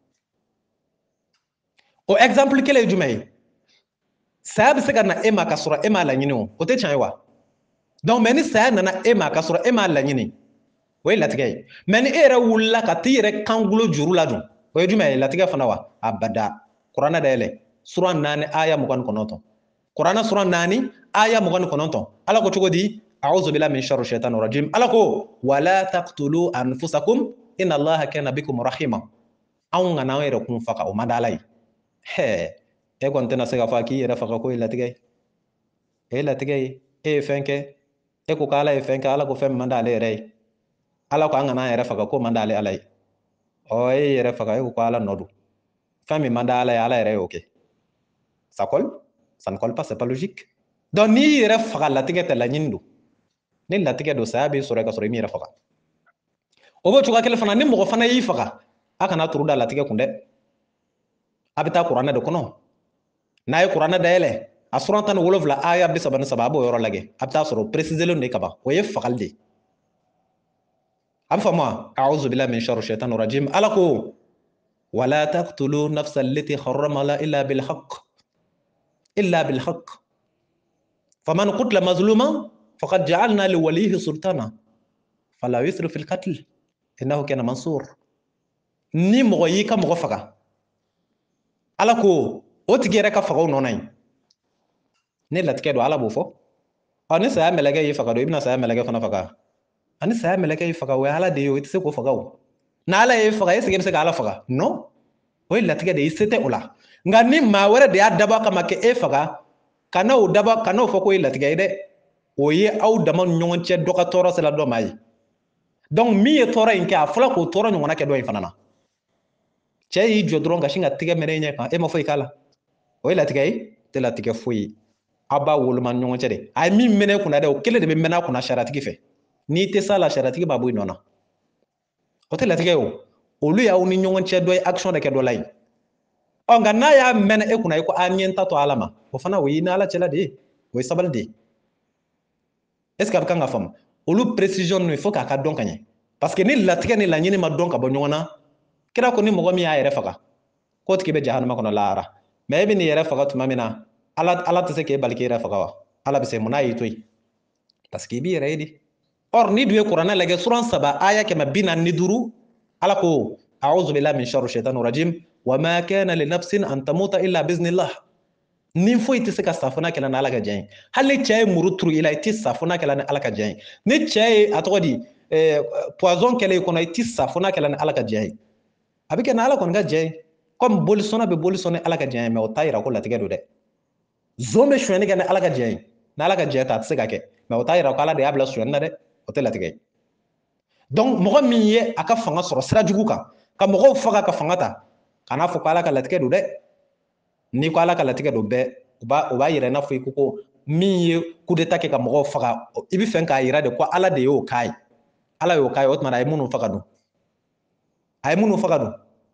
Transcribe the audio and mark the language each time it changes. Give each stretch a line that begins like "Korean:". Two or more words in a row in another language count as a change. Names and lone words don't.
Bambara: o exemple kelen ye jumɛn ye saya bɛ se ka na e ma ka sɔrɔ e m'a laɲini o tɛ tiɲɛ ye wa
French: donc mais
Bambara: ni saya nana e ma ka sɔrɔ e m'a laɲini o ye latigɛ ye mais ni e yɛrɛ wulila ka t'i yɛrɛ kangulo juru la dun o ye jumɛn ye latigɛ fana wa abada kuranɛ dayɛlɛ sura 4 aya 29 kuranɛ sura 4 aya 29 ala ko cogo di
Arabic: أعوذ بالله من شر الشيطان الرجيم
Bambara: ala ko
Arabic: ولا تقتلوا أنفسكم إن الله كان بكم رحيما
Bambara: anw kana an yɛrɛ kun faga o man di ala ye e kɔni tɛna se ka fɔ k'i yɛrɛ faga ko ye latigɛ ye e ye latigɛ ye e ye fɛn kɛ e ko k'ala ye fɛn kɛ ala ko fɛn min man d'ale yɛrɛ ye ala ko an kana an yɛrɛ faga ko man d'ale ala ye e ye yɛrɛ faga e ko ala nɔ don fɛn min man d'ala ye ala yɛrɛ y'o kɛ
French: ça colle ça ne colle pas c'est pas logique donc
Bambara: n'i yɛrɛ faga latigɛ tɛ laɲini don ni latigɛ don saya b'i sɔrɔ ka sɔrɔ i m'i yɛrɛ faga o b'o cogoya kelen fana ni mɔgɔ fana y'i faga a kana turu da latigɛ kun dɛ a bɛ taa kuranɛ de kɔnɔ n'a ye kuranɛ dayɛlɛ a sura 17 aya 33 a b'o yɔrɔ lajɛ a bɛ taa sɔrɔ préciselen de kaban o ye fagali de a bɛ faamu wa
Arabic: أعوذ بالله من شر الشيطان الرجيم
Bambara: ala ko
Arabic: ولا تقتلوا النفس التي حرم إلا بالحق فمن قتل مظلوما فقد جعلنا لوليه سلطانا فلا يسرف في القتل إنه كان منصورا
Bambara: ni mɔgɔ y'i ka mɔgɔ faga ala ko o tigi yɛrɛ ka fagaw nɔnɔ ye ne latigɛ don ala b'o fɔ ni saya mɛlɛkɛ y'i faga don i bɛna saya mɛlɛkɛ fana faga ani saya mɛlɛkɛ y'i faga o ye ala de ye o i tɛ se k'o faga o n'ala y'e faga
French: est-ce que
Bambara: i bɛ se k'ala faga non o ye latigɛ de ye i se tɛ o la nka ni maa wɛrɛ de y'a dabɔ kama k'e faga kana o dabɔ kana o fɔ k'o ye latigɛ ye dɛ o ye aw dama ni ɲɔgɔn cɛ dɔ ka tɔɔrɔ sera dɔ ma ye donc min ye tɔɔrɔ in kɛ a fɔla k'o tɔɔrɔ ɲɔgɔnna kɛ dɔ in fana na cɛ y'i jɔ dɔrɔn ka sin ka tigɛ mɛnɛ ɲɛ kan e ma foyi k'a la o ye latigɛ ye tɛ latigɛ foyi ye aw b'a woloma ni ɲɔgɔn cɛ de a ye min mɛnɛ kunna dɛ o kelen de bɛ mɛnɛ a kunna saratigi fɛ n'i tɛ s'a la saratigi b'a bɔ i nɔ na o tɛ latigɛ ye o olu y'aw ni ɲɔgɔn cɛ dɔ ye action de kɛ dɔ la ye nka n'a y'a mɛnɛ e kunna i ko a ɲɛ n ta to ala ma o fana o y'i ni ala cɛla de ye o ye sabali de ye
French: est ce que
Bambara: a bɛ kan ka faamu olu précision ninnu
French: il faut
Bambara: k'a ka dɔn ka ɲɛ
French: parce que
Bambara: ni latigɛ ni laɲini ma dɔn ka bɔ ɲɔgɔn na kira ko ni mɔgɔ min y'a yɛrɛ faga k'o tigi bɛ jahanama kɔnɔ lahara mais e bɛ n'i yɛrɛ faga tuma min na ala tɛ se k'e bali k'e yɛrɛ faga wa ala bɛ se mun n'a y'i to yen
French: parce que
Bambara: i b'i yɛrɛ ye de or ni dun ye kuranɛ lajɛ suran 3 aya 145 ala ko
Arabic: أعوذ بالله من شر الشيطان الرجيم وما كان لنفس أن تموت إلا بإذن الله
Bambara: ni foyi tɛ se ka safuna kɛla ni ala ka jɛn ye hali ni cɛ ye muru turu i la i tɛ safuna kɛla ni ala ka jɛn ye ni cɛ ye a tɔgɔ di poison kɛla i kɔnɔ i tɛ safuna kɛla ni ala ka jɛn ye a bɛ kɛ ni ala kɔni ka jɛn ye comme bolisɔnna bɛ bolisɔn ni ala ka jɛn ye mais o t'a yira ko latigɛ don dɛ zon bɛ sonyɛni kɛ ni ala ka jɛn ye ni ala ka jɛn tɛ a tɛ se ka kɛ mais o t'a yira ko ala de y'a bila sonyɛni na dɛ o tɛ latigɛ ye donc mɔgɔ min ye a ka fanga sɔrɔ sira jugu kan ka mɔgɔw faga ka fanga ta kan'a fɔ ko ala ka latigɛ don dɛ n'i ko ala ka latigɛ don bɛɛ o b'a yira i n'a fɔ i ko min ye
French: coup d'état
Bambara: kɛ ka mɔgɔw faga i bɛ fɛ k'a yira de ko ala de y'o k'a ye ala y'o k'a ye o tuma a ye minnu faga dun a ye minnu faga dun